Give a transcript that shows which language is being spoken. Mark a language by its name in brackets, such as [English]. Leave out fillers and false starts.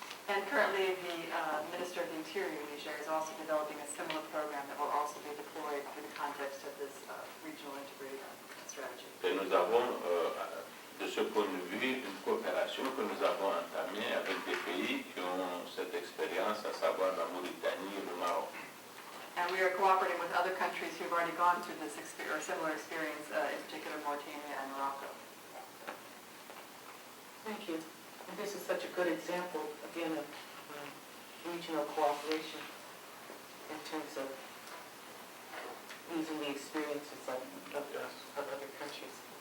[English] And currently, the Minister of the Interior in Niger is also developing a similar program that will also be deployed in the context of this regional integrated strategy. [French] Et nous avons, de ce point de vue, une coopération que nous avons entamée avec des pays qui ont cette expérience, à savoir la Mauritanie et le Maroc. [English] And we are cooperating with other countries who have already gone through this or similar experience, in particular Mauritania and Morocco. Thank you. And this is such a good example, again, of regional cooperation in terms of using the experiences of other countries.